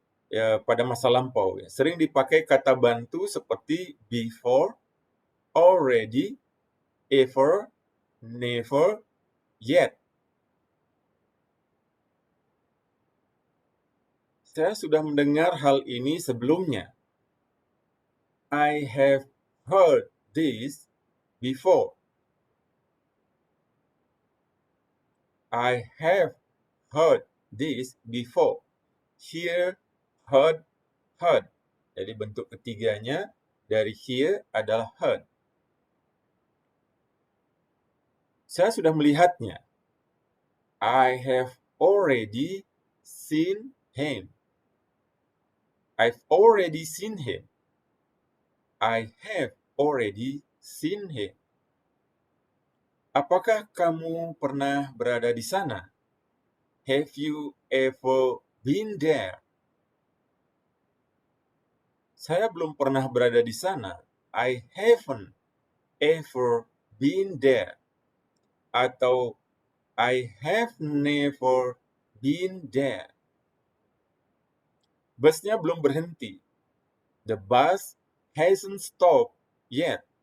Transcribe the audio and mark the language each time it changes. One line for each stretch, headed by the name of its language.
Indonesian: Ya, pada masa lampau. Ya. Sering dipakai kata bantu seperti before, already, ever, never, yet. Saya sudah mendengar hal ini sebelumnya.
English: I have heard this before. I have heard this before. Hear, heard.
Indonesian: Jadi bentuk ketiganya dari hear adalah heard. Saya sudah melihatnya.
English: I have already seen him. I've already seen him. I have already seen him.
Indonesian: Apakah kamu pernah berada di sana?
English: Have you ever been there?
Indonesian: Saya belum pernah berada di sana.
English: I haven't ever been there. Atau I have never been there.
Indonesian: Busnya belum berhenti.
English: The bus hasn't stopped yet.